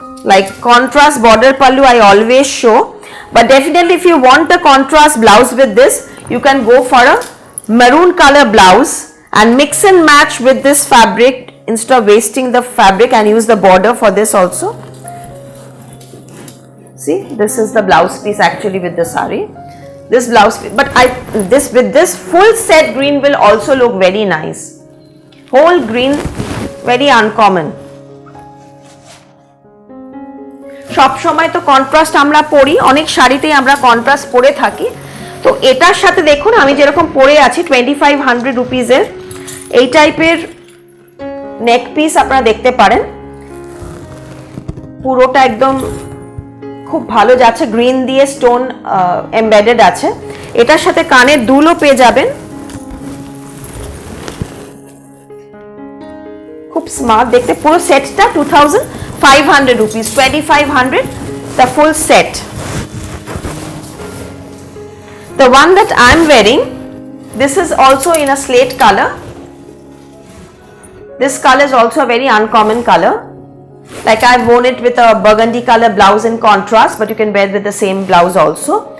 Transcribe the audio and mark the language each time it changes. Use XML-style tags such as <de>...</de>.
<en>Like contrast border pallu I always show, but definitely if you want a contrast blouse with this, you can go for a maroon color blouse and mix and match with this fabric instead of wasting the fabric, and use the border for this also. See, this is the blouse piece actually with the sari. This blouse piece, but this with this full set green will also look very nice. Whole green, very uncommon.</en> <bn>সব সময় তো contrast আমরা পরি, অনেক শাড়িতেই আমরা contrast পরে থাকি। তো এটার সাথে দেখুন আমি যেরকম পরে আছি 2500 রুপিজের এই টাইপের নেক পিস আপনারা দেখতে পারেন। পুরোটা একদম খুব ভালো যাচ্ছে, গ্রিন দিয়ে স্টোন এমবেডেড আছে। এটার সাথে কানের দুলও পেয়ে যাবেন, খুব স্মার্ট দেখতে। পুরো সেটটা</bn> <en>2500 rupees, 2500 the full set. The one that I am wearing, this is also in a slate color. This color is also a very uncommon color. Like I've worn it with a burgundy color blouse in contrast, but you can wear with the same blouse also.</en>